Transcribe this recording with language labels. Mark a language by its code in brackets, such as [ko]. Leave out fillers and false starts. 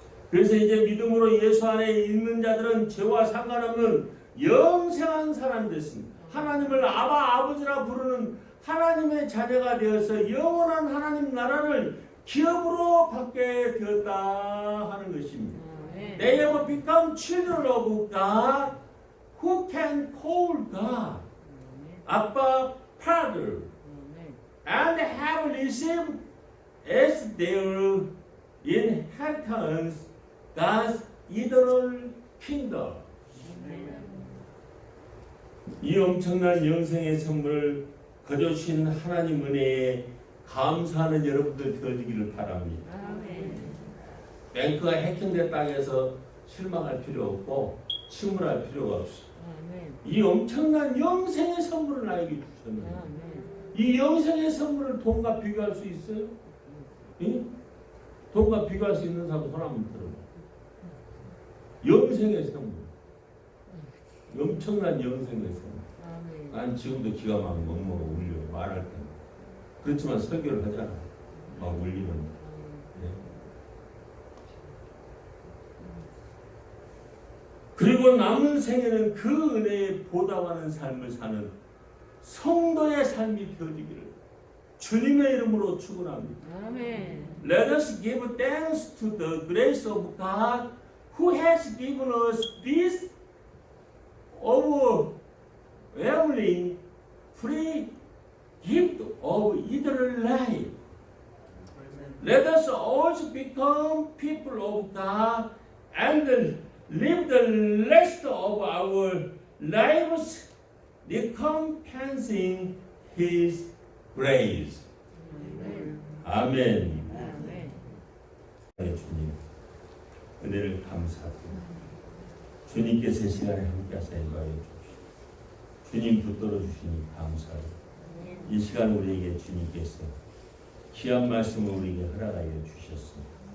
[ko] 그래서 이제 믿음으로 예수 안에 있는 자들은 죄와 상관없는 영생한 사람이 됐습니다. 하나님을 아버지라 부르는 하나님의 자녀가 되어서 영원한 하나님 나라를 기업으로 받게 되었다 하는 것입니다. [en] They have become children of God who can call God, Abba, Father, and have received as their inheritance God's eternal kingdom. [ko] 이 엄청난 영생의 선물을 거저주신 하나님 은혜에 감사하는 여러분들 되어지기를 바랍니다. 뱅크가 해킹됐다고 해서 실망할 필요 없고 침울할 필요가 없어. 이 엄청난 영생의 선물을 나에게 주셨는데 이 영생의 선물을 돈과 비교할 수 있어요? 예? 돈과 비교할 수 있는 사람 손 한번 들어봐. 영생의 선물, 엄청난 영생의 선물. 난 지금도 기가 막 먹먹어 울려 말할 때. 그렇지만 설교를 하잖아. 막 울리는. 네. 그리고 남은 생에는 그 은혜에 보답하는 삶을 사는 성도의 삶이 되어지기를 주님의 이름으로 축원합니다. 아멘. [en] Let us give thanks to the grace of God who has given us this overwhelming free gift of eternal life. Let us also become people of God and live the rest of our lives recompensing His grace. [ko] 아멘. 주님, 은혜를 감사드립니다. 주님께서 이 시간에 함께 하사 인도하여 주십시오. 주님 붙들어 주시니 감사합니다. 이 시간 우리에게 주님께서 귀한 말씀을 우리에게 허락하여 주셨습니다.